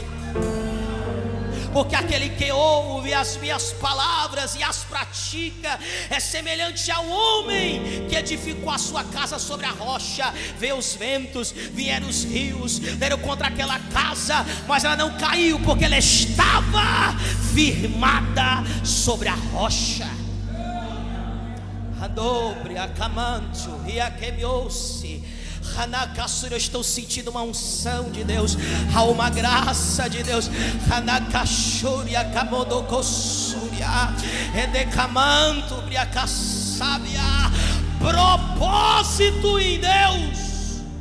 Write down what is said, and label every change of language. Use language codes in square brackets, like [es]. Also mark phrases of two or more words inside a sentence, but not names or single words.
[pt] Porque aquele que ouve as minhas palavras e as pratica é semelhante ao homem que edificou a sua casa sobre a rocha. Veio os ventos, vieram os rios, deram contra aquela casa, mas ela não caiu, porque ela estava firmada sobre a rocha. Adobre, acamantio, riaquemiou-se. Eu estou sentindo uma unção de Deus, há uma graça de Deus. Propósito em Deus.